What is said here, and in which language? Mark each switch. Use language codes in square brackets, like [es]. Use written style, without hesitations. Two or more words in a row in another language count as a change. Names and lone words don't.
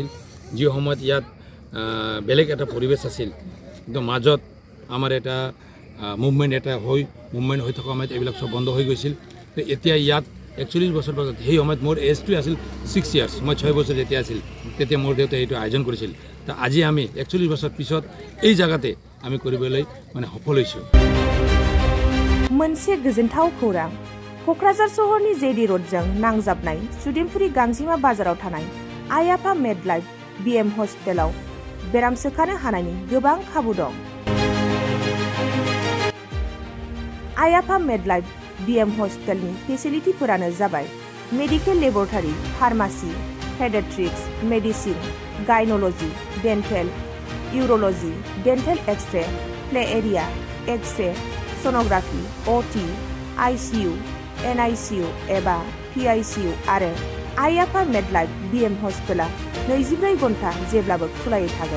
[as] যি সময়ত ইয়াত বেলেগ এটা পৰিৱেশ আছিল, কিন্তু মাজত আমাৰ এটা মুভমেণ্ট হৈ থকা সময়ত এইবিলাক চব বন্ধ হৈ গৈছিল। তো এতিয়া ইয়াত 41 বছৰ পাছত সেই সময়ত মোৰ এজটো আছিল 6 ইয়াৰ্ছ। মই 6 বছৰ যেতিয়া আছিল তেতিয়া মোৰ দেউতাই এইটো আয়োজন কৰিছিল। दा আজি আমি 41 বছৰ পিছত এই জায়গাতে আমি কৰিবলৈ মানে সফল হৈছোঁ। [brx] मोनसे गोजोनथाव खौरां क'क्राझार सहरनि जेडि र'डजों नांजाबनाय सुदेमपुरि गांजिमा बाजाराव थानाय आइ आफा मेडलाइफ बिएम हस्पिटालाव बेराम सोखानो हानायनि गोबां खाबु दं। आइ आफा मेडलाइफ बिएम हस्पिटालनि फेसिलिटिफोरानो जाबाय [en] medical laboratory, [brx] फार्मासि, पेडियाट्रिक्स, मेडिसिन, गाइनोलॉजी, डेन्टेल, यूरोलॉजी, [en] dental X-ray, play area, [brx] एक्सरे, सोनोग्राफी, ओटी, आईसीयू, एनआईसीयू एबा पीआईसीयू आरो आइ आफा मेडलाइफ बिएम हस्पिटाला 24 घन्टा जेब्लाबो खुलायै थागोन।